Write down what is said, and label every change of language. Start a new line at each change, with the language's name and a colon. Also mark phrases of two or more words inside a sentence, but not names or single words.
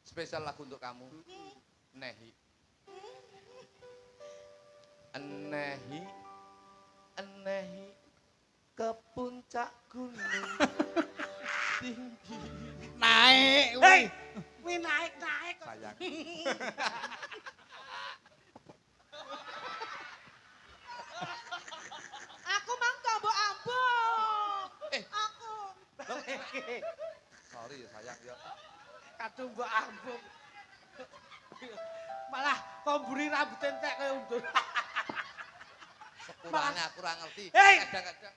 Indonesian: Spesial lagu untuk kamu. Nehi. Enehi, enehi ke puncak gunung tinggi. Naik.
Javanese: Hei, kuwi naik.
Indonesian: Sayang.
Javanese: Aku mangko mbok ambung. Eh. Aku.
Indonesian: Sorry ya sayang ya.
Javanese: Kadung mbok ambung. Malah komburi rambut entek kaya undul. Sepurane aku ora ngerti. Hei! Kadang-kadang